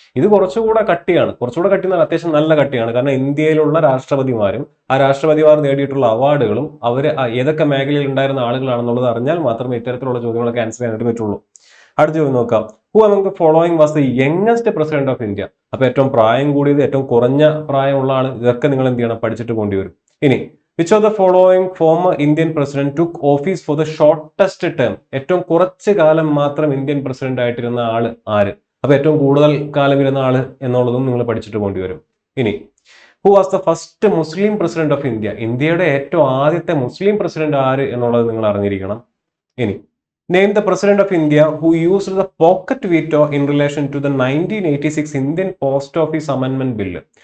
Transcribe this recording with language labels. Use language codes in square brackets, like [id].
[ml] ഇത് കുറച്ചുകൂടെ കട്ടിയാണ്. കുറച്ചുകൂടെ കട്ടി എന്നാൽ അത്യാവശ്യം നല്ല കട്ടിയാണ്. കാരണം ഇന്ത്യയിലുള്ള രാഷ്ട്രപതിമാരും ആ രാഷ്ട്രപതിമാർ നേടിയിട്ടുള്ള അവാർഡുകളും അവർ ഏതൊക്കെ മേഖലയിൽ ഉണ്ടായിരുന്ന ആളുകളാണെന്നുള്ളത് അറിഞ്ഞാൽ മാത്രമേ ഇത്തരത്തിലുള്ള ചോദ്യങ്ങളൊക്കെ ആൻസർ ചെയ്യാനായിട്ട് പറ്റുള്ളൂ. അടുത്ത ചോദ്യം നോക്കാം. [en] Who among the following was the youngest president of India. [ml] അപ്പൊ ഏറ്റവും പ്രായം കൂടിയത്, ഏറ്റവും കുറഞ്ഞ പ്രായമുള്ള ആൾ, ഇതൊക്കെ നിങ്ങൾ എന്ത് ചെയ്യണം, പഠിച്ചിട്ട് കൊണ്ടുവരും. [en] ഇനി, which of the following former Indian president took office for the shortest term? [ml] ഏറ്റവും കുറച്ച് കാലം മാത്രം ഇന്ത്യൻ പ്രസിഡന്റ് ആയിട്ടിരുന്ന ആള് ആര്? അപ്പൊ ഏറ്റവും കൂടുതൽ കാലം ഇരുന്ന ആള് എന്നുള്ളതും നിങ്ങൾ പഠിച്ചിട്ട് കൊണ്ടുവരും. ഇനി, [en] Who was the first Muslim president of India. [ml] ഇന്ത്യയുടെ ഏറ്റവും ആദ്യത്തെ മുസ്ലിം പ്രസിഡന്റ് ആര് എന്നുള്ളത് നിങ്ങൾ അറിഞ്ഞിരിക്കണം. [en] ഇനി, name the president of India who used the pocket veto in relation to the 1986 Indian post office അമെൻമെന്റ് bill.